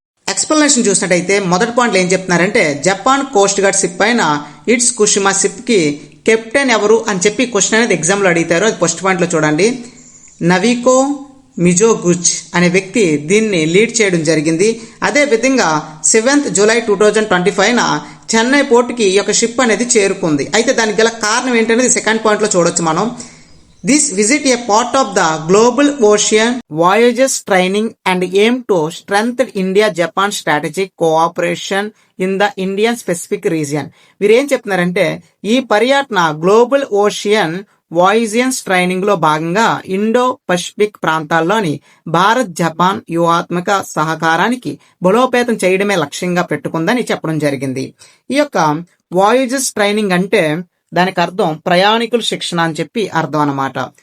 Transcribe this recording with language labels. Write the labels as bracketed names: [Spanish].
[Telugu] Explanation చూసినట్టయితే మొదటి point ఏం చెప్తున్నారంటే, జపాన్ కోస్ట్ గార్డ్ షిప్ పైన ఇట్స్ కుషిమా షిప్ కి కెప్టెన్ ఎవరు అని చెప్పి క్వశ్చన్ అనేది ఎగ్జామ్ లో అడిగితారు. అది ఫస్ట్ పాయింట్ లో చూడండి. నవికో మిజోగుచ్ అనే వ్యక్తి దీన్ని లీడ్ చేయడం జరిగింది. అదే విధంగా 7th జూలై 2025 చెన్నై పోర్టుకి ఈ యొక్క షిప్ అనేది చేరుకుంది. అయితే దానికి గల కారణం ఏంటనేది సెకండ్ పాయింట్ లో చూడొచ్చు మనం. [English] This visit a part of the global ocean voyages training and aim to strengthen India-Japan strategic cooperation in the Indian Pacific region. [Telugu] వీరేం చెప్తున్నారంటే, ఈ పర్యటన గ్లోబల్ ఓషియన్ వాయిజియన్స్ ట్రైనింగ్ లో భాగంగా ఇండో పసిఫిక్ ప్రాంతాల్లోని భారత్ జపాన్ వ్యూహాత్మక సహకారానికి బలోపేతం చేయడమే లక్ష్యంగా పెట్టుకుందని చెప్పడం జరిగింది. ఈ యొక్క వాయిజెస్ ట్రైనింగ్ అంటే దానికి అర్థం ప్రయాణికుల శిక్షణ అని చెప్పి అర్థం అన్నమాట.